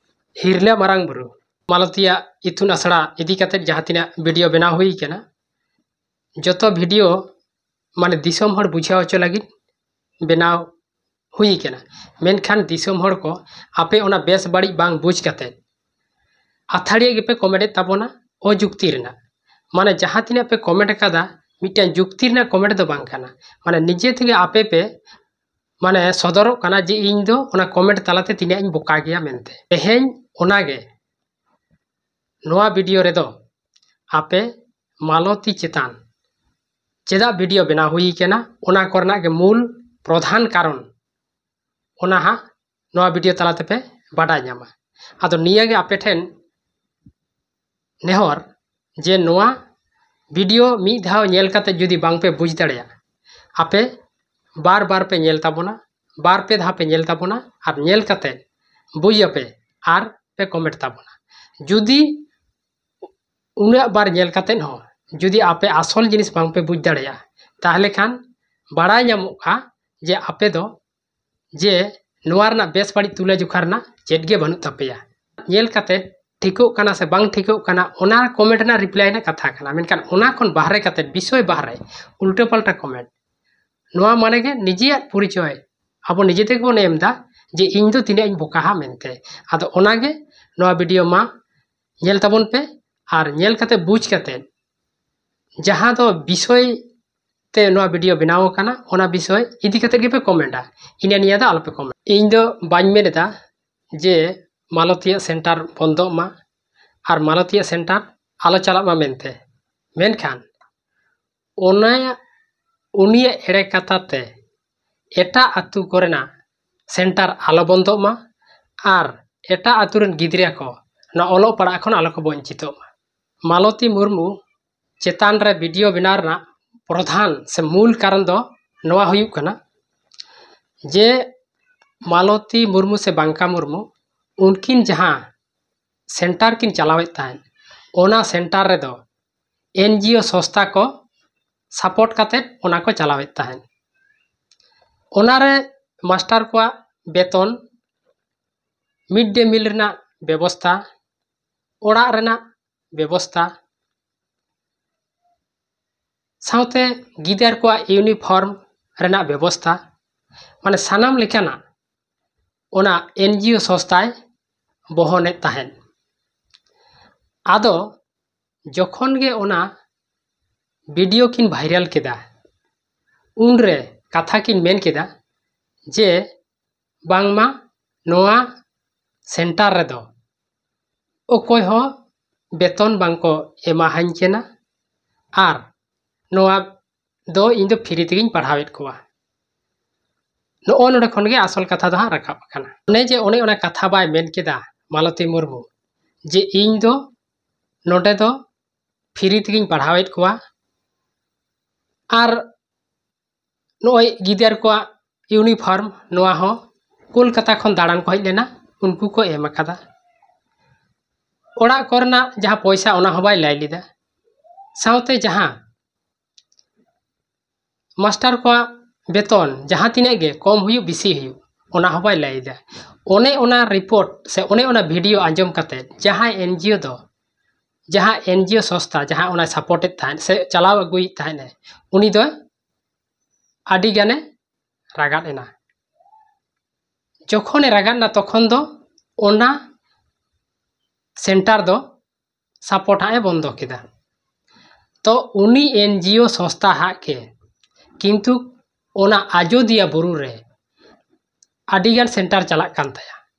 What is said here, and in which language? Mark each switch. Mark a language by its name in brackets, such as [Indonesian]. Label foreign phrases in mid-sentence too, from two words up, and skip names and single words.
[Santali] हिरला मारांग बुरु मालतिया इतुन आसड़ा इदी कते जहाँ तिना वीडियो बनाव हुई केना जतो वीडियो माने दिसोम हर बुझाव होचो लगिद बनाव हुई केना मेनखान दिसोम हर को आपे ओना बेस बाड़ी बांग बुझ कते आथाड़िया गेपे कमेंट ताबोना ओ जुक्ति रेना माने जहाँ तिना पे कमेंट कादा मिटन जुक्ति रेना कमेंट दो बांग काना माने निजे थेगे आपे पे माने सदरो काना जे इन दो ओना कमेंट तालाते तिना इन बोका गया मेनते तेहेन ओनागे नोआ वीडियो रेदो आपे मालती चेतान चेदा वीडियो बना हुई केना ओना करना के मूल प्रधान कारण ओना हा नोआ वीडियो तालाते पे बाडा ᱧᱟᱢᱟ आदो निया गे आपे ठेन नेहर जे नोआ वीडियो मी धाव नेल काते जुदी बांग पे बुझ दाड़ेया आपे बार बार पे नेल ताबोना बार पे धा पे नेल ताबोना आर नेल काते बुझ आपे आर पे कमेंट ताबोना जुदी उना बार नेल काते हो जुदी आपे आसल जिनिस बांग पे बुझ दाड़ेया ताहले खान बाड़ाय ᱧᱟᱢᱚᱜᱼᱟ जे आपे दो जे नोआ रना बेस बाड़ी तुला जुखारना चेट गे बानुग तापेया नेल काते ठिको काना से बांग ठिको काना ओना कमेंट ना रिप्लाई ना कथा काना मेनखान ओना खन बाहरे काते विषय बाहरे उल्टा पाल्टा कमेंट नोआ माने गे निजिया परिचय आबो निजे तेगे बोन एमदा जे इन दो तिना इन बोकाहा मेनते आदो ओना गे नोआ वीडियो मा नेल ताबोन पे आर नेल काते बुझ काते जहाँ दो विषय ते नोआ वीडियो बनाव काना ओना विषय इदी काते गे पे कमेंटा इना निया दा आलो पे कमेंट इन दो बाñ मेनेदा जे मालतिया सेंटर बंदो मा आर मालतिया सेंटर आलो चला मा मेनते मेनखान ओना उनिया एड़े कथाते एटा आतु कोरेना सेंटर आलो बंदो मा आर एटा आतुरन गिद्रिया को ना ओलो पड़ा खन आलो को वंचितो मा मालती मुर्मू चेतान रे वीडियो बनारना प्रधान से मूल कारण दो नोआ हुयुग कना जे मालती मुर्मू से बांका मुर्मू उनकिन जहाँ सेंटर किन चलावे ताहन ओना सेंटर रे दो एनजीओ संस्था को सपोर्ट काते ओना को चलावे ताहन ओना रे मास्टर को बेतन [English] mid day meal [Santali] रेना व्यवस्था ओड़ा रेना व्यवस्था साउते गिदार को यूनिफॉर्म रेना व्यवस्था माने सानाम लेकाना ओना एनजीओ संस्थाय बहने ताहन आदो जखन गे ओना वीडियो किन भाइरल केदा उनरे कथा किन मेन केदा जे बांगमा नोआ सेंटर रे दो ओकोय हो बेतन बांको एमाहाñ केना आर नोआ दो इन दो फ्री तेगिñ पढ़ावेत कोआ नो नोडे खन गे आसल कथा दो राखाब काना ओने जे ओने कथा बाय मेन केदा मालती मुर्मू जे इन दो नोडे दो फ्री तेगिñ पढ़ावेत कोआ आर नोय गिदार को यूनिफॉर्म नोआ हो कोलकाता खन दाड़ान को हज लेना उनको को एम अकादा ओड़ा करना जहाँ पैसा ओना हो बाय लाई लिदा साउते जहाँ मास्टर को बेतन जहाँ तिना गे कम हुयु बिसी हुयु ओना हो बाय लाई दा ओने ओना रिपोर्ट से ओने ओना वीडियो आंजम काते जहाँ एनजीओ दो जहाँ एनजीओ संस्था जहाँ ओना सपोर्टेड थान से चलाव अगुई थाने उनी दो आदि गाने रागाद एना जखने रागाद ना तखन दो ओना सेंटर दो सपोर्ट हाए बंदो केदा तो उनी एनजीओ संस्था हा के किंतु ओना आजोदिया बुरु रे आदिगान सेंटर चलाक कान ताया